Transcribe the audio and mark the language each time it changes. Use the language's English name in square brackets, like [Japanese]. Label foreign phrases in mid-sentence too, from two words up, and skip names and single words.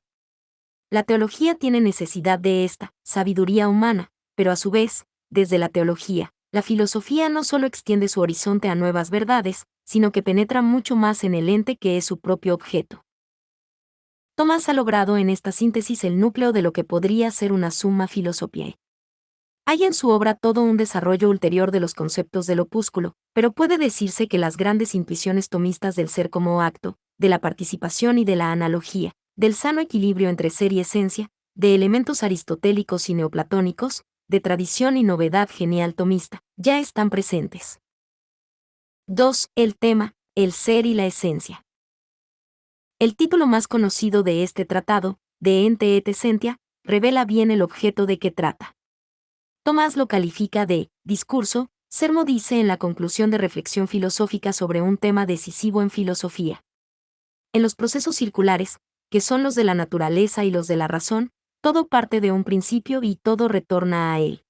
[Spanish] La teología tiene necesidad de esta sabiduría humana, pero a su vez, desde la teología, la filosofía no solo extiende su horizonte a nuevas verdades, sino que penetra mucho más en el ente que es su propio objeto. Tomás ha logrado en esta síntesis el núcleo de lo que podría ser una [Latin] summa philosophiae. [Spanish] Hay en su obra todo un desarrollo ulterior de los conceptos del opúsculo, pero puede decirse que las grandes intuiciones tomistas del ser como acto, de la participación y de la analogía, del sano equilibrio entre ser y esencia, de elementos aristotélicos y neoplatónicos, de tradición y novedad genial tomista, ya están presentes. 2. El tema, el ser y la esencia. El título más conocido de este tratado, De ente et essentia, revela bien el objeto de que trata. Tomás lo califica de discurso, Sermo dice en la conclusión de reflexión filosófica sobre un tema decisivo en filosofía. En los procesos circulares, que son los de la naturaleza y los de la razón, todo parte de un principio y todo retorna a él.